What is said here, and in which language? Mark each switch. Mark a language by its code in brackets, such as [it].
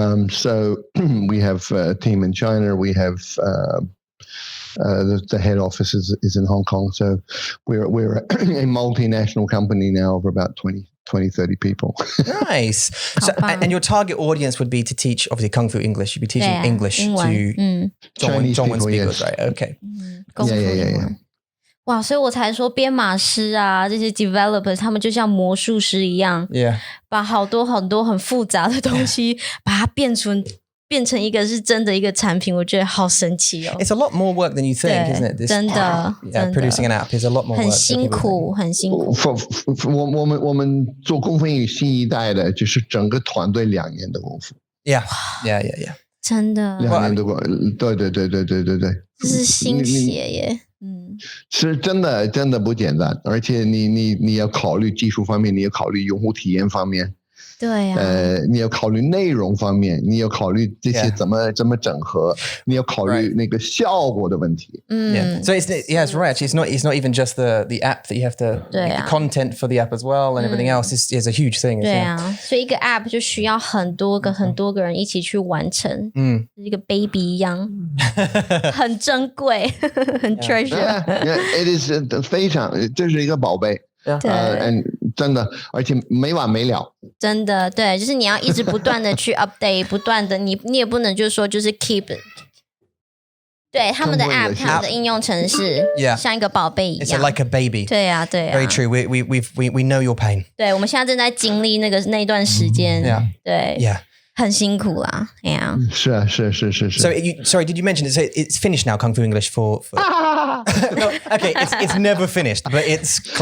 [en] So we have a team in China. We have the head office is in Hong Kong. So we're a multinational company now of about 30 people. Nice. So, and your target audience would be to teach, obviously, Kung Fu English. You'd be teaching English to Chinese [zh] Zhongwen [en] people, speakers, yes. right? Okay. Yeah. [zh] 哇，所以我才说编码师啊，这些 developers 他们就像魔术师一样，把好多很多很复杂的东西，把它变成一个是真的一个产品，我觉得好神奇哦。 [en] It's a lot more work than you think, isn't it? [zh] 真的 [en] producing an app is a lot more work. [zh] 很辛苦。我们做功夫英语新一代的，就是整个团队2年的功夫。 Yeah. 真的。 2年的功夫，对。这是心血耶。是真的不简单，而且你要考虑技术方面，你要考虑用户体验方面。对呀，你要考虑内容方面，你要考虑这些怎么整合，你要考虑那个效果的问题。 [en] So it's right. It's not even just the app that you have to the content for the app as well, and everything else is a huge thing. [zh] 对啊，所以一个 app 就需要很多个人一起去完成，一个 baby 一样，很珍贵，很 treasure。 [en] It is [zh] 非常，这是一个宝贝。真的，而且没完没了。真的，对，就是你要一直不断的去 update， 不断的，你也不能就是说就是 keep。对，他们的 app， 他们的应用程式，像一个宝贝一样。 [en] It's like a baby. [zh] 对啊。 [en] Very true. We know your pain. [zh] 对，我们现在正在经历那段时间。对。很辛苦啦，是啊。So [en] sorry, did you mention it? So it's finished now, Kung Fu English for... No, okay, it's never finished, but it's